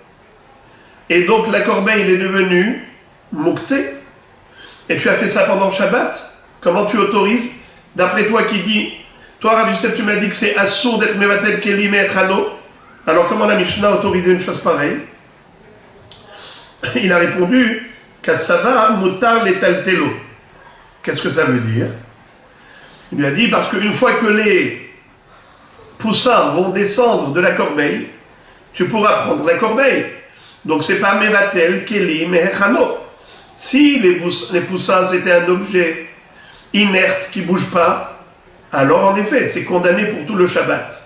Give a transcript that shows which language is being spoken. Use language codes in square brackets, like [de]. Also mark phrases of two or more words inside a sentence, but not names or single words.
[fr] Et donc la corbeille elle est devenue muktzeh. Et tu as fait ça pendant Shabbat. Comment tu autorises? D'après toi qui dit, toi Rabbi Yosef, tu m'as dit que c'est assourd d'être [he] מבטל כלי מהיכנו. [fr] Alors comment la Mishnah a autorisé une chose pareille? Il a répondu, [he] כסבא מותר לטלטלו. [fr] Qu'est-ce que ça veut dire? Il lui a dit, parce qu'une fois que les poussins vont descendre de la corbeille, tu pourras prendre la corbeille. Donc c'est pas [he] מבטל כלי מהיכנו. [fr] Si les poussins c'était un objet inerte qui ne bouge pas, alors en effet c'est condamné pour tout le Shabbat.